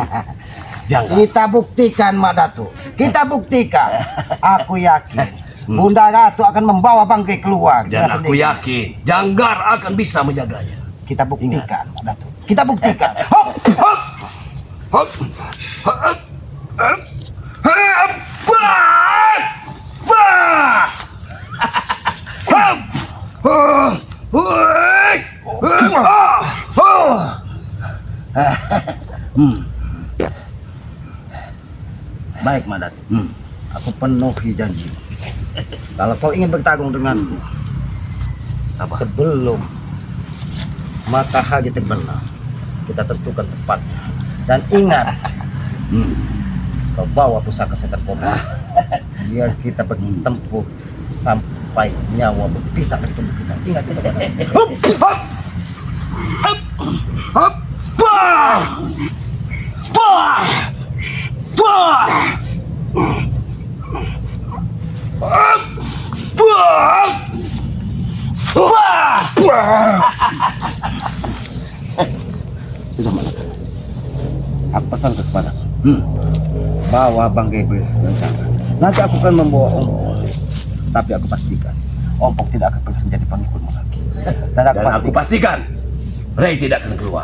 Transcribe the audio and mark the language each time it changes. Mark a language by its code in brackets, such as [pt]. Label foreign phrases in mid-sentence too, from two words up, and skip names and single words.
[id] Jangan. Kita buktikan, Mak Datuk. Kita buktikan. Aku yakin Bunda Ratu akan membawa Banggi keluar. Dan dengan aku sendiri. yakin Janggar akan bisa menjaganya. Kita buktikan, Mak Datuk. Kita buktikan. Hop, hop, hop, hop, hop, hop, bah, bah, hop, oh, hui, ah, oh. Baik, Mak Datuk. Aku penuhi janji. Kalau kau ingin bertarung denganku, sebelum matahari terbenam, kita tentukan tempatnya. Dan ingat, kau bawa pusaka setan kobra. Biar kita bertempur sampai nyawa berpisah dari tubuh kita. Ingat, Hop, hop, hop, hop, bah, bah, bah, hop, bah, bah, bah. Sudah, Mak Datuk. Aku pesan kepada bawa Bang Gabriel dan Chandra. Nanti aku akan membawa Om. Tapi aku pastikan Ompong tidak akan pernah menjadi pengikutmu lagi. Dan aku Dan aku pastikan Ray tidak akan keluar.